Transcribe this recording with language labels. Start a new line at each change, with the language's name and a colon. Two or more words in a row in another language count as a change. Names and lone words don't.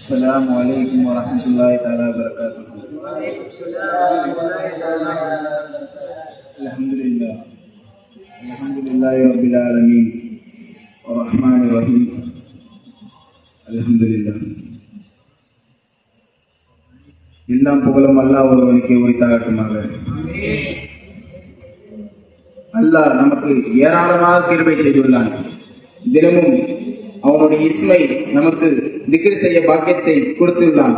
Arabic: السلام عليكم ورحمة الله وبركاته. Alhamdulillah. الحمد لله رب العالمين. الرحمن الرحيم. الحمد لله.
Tamil: எல்லாம் புகழும் அல்லாஹ் ஒருவனுக்கே உரித்தாகட்டுமாக. அல்லாஹ் நமக்கு ஏராளமாக கிருபை செய்துள்ளான். தினமும் அவனுடைய இஸ்மை நமக்கு திக்ர் செய்ய பாக்கியத்தை கொடுத்துள்ளான்.